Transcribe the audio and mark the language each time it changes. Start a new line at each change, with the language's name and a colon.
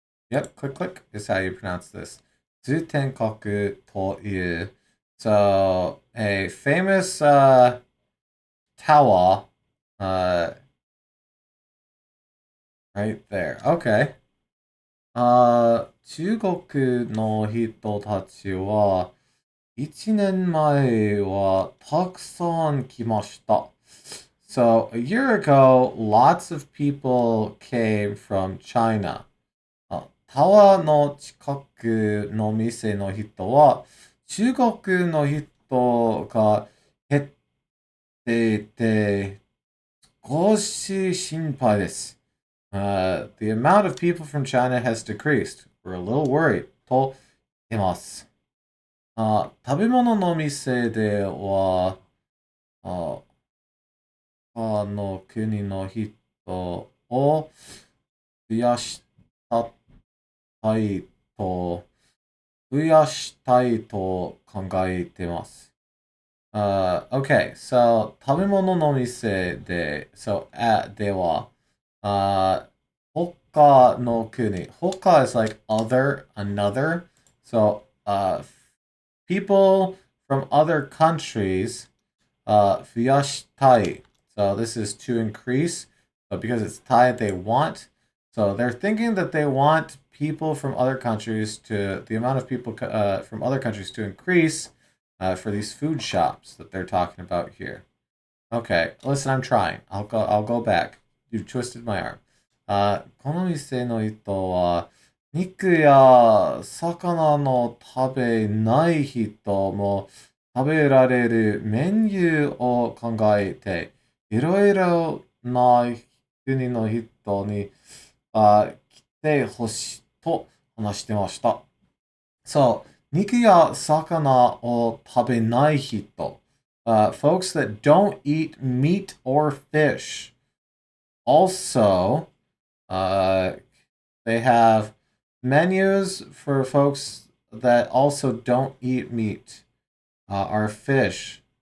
English: Yep, click click is how you pronounce this.
Japanese: 通天閣という.
English: So, a famous tower right there. Okay.
Japanese: 中国の人たちは1年前はたくさん来ました。
English: So, a year ago, lots of people came from China.
Japanese: タワーの近くの店の人は中国の人が減っていて少し心配です。
English: The amount of people from China has decreased. We're a little worried.
Japanese: と言います。食べ物の店では、他の国の人を増やしたいと、増やしたいと考えてます。
English: Okay, so
Japanese: 食べ物の店で、
English: so at
Japanese: では、他の国。
English: 他 is like other, another. So, people from other countries,
Japanese: 増やしたい.
English: So this is to increase, but because it's Thai, they want. So they're thinking that they want people from other countries to, the amount of people from other countries to increase for these food shops that they're talking about here. Okay, listen, I'm trying. I'll go back. You twisted my arm.
Japanese: この店の人は肉や魚の食べない人も食べられるメニューを考えて、いろいろな国の人に来てほしいと話してました。
English: So,
Japanese: 肉や魚を食べない人,
English: folks that don't eat meat or fish. Also, they have menus for folks that also don't eat meat or fish.